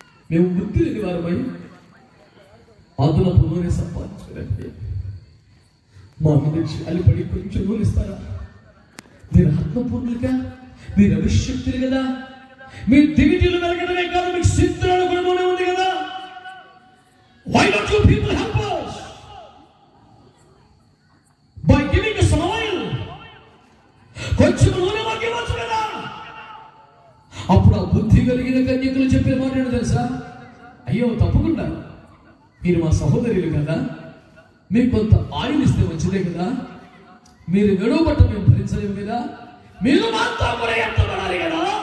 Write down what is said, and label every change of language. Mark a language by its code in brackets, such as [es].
[te] మేము బుద్ధి లేని వారమై అదనపు నూనె సంపాదించుకోలేకపోతే మా మీద అలిపడి కొంచెం నూనె ఇస్తారా? మీరు ఆత్మపూర్ణులుగా, మీరు అవిశక్తులు కదా. మీ దివిటీలు వెలగడమే కాదు, మీకు సిద్ధులను కూడా నూనె ఉంది కదా. [en] Why don't you people help us by giving us some oil? [te] కొంచెం నూనె మాకు ఇవ్వచ్చు కదా. అప్పుడు ఆ బుద్ధి కలిగిన కన్యకులు చెప్పే మాట ఏంటో తెలుసా? అయ్యో తప్పకుండా, మీరు మా సహోదరులు కదా, మీకు కొంత ఆయిల్ ఇస్తే మంచిదే కదా. మీరు గడువు పట్ట మేము భరించలేము కదా, మీరు మాతో కూడా ఎంతబడాలి కదా.